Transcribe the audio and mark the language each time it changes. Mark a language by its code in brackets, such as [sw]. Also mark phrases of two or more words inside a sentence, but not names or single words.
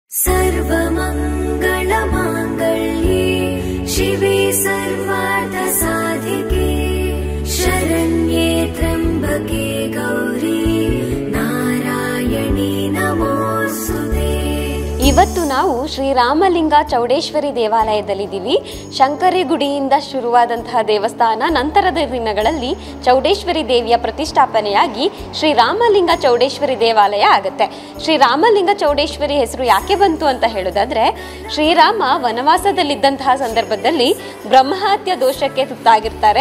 [sa] सर्वमङ्गलमाङ्गल्ये शिवे सर्वार्थसाधिके शरण्ये त्र्यम्बके गौरी नारायणी नमोस्तुते। [kn] ಇವತ್ತು ನಾವು ಶ್ರೀರಾಮಲಿಂಗ ಚೌಡೇಶ್ವರಿ ದೇವಾಲಯದಲ್ಲಿದ್ದೀವಿ. ಶಂಕರಿ ಗುಡಿಯಿಂದ ಶುರುವಾದಂತಹ ದೇವಸ್ಥಾನ ನಂತರದ ದಿನಗಳಲ್ಲಿ ಚೌಡೇಶ್ವರಿ ದೇವಿಯ ಪ್ರತಿಷ್ಠಾಪನೆಯಾಗಿ ಶ್ರೀರಾಮಲಿಂಗ ಚೌಡೇಶ್ವರಿ ದೇವಾಲಯ ಆಗುತ್ತೆ. ಶ್ರೀರಾಮಲಿಂಗ ಚೌಡೇಶ್ವರಿ ಹೆಸರು ಯಾಕೆ ಬಂತು ಅಂತ ಹೇಳೋದಾದ್ರೆ, ಶ್ರೀರಾಮ ವನವಾಸದಲ್ಲಿದ್ದಂತಹ ಸಂದರ್ಭದಲ್ಲಿ ಬ್ರಹ್ಮಹತ್ಯ ದೋಷಕ್ಕೆ ತುತ್ತಾಗಿರ್ತಾರೆ.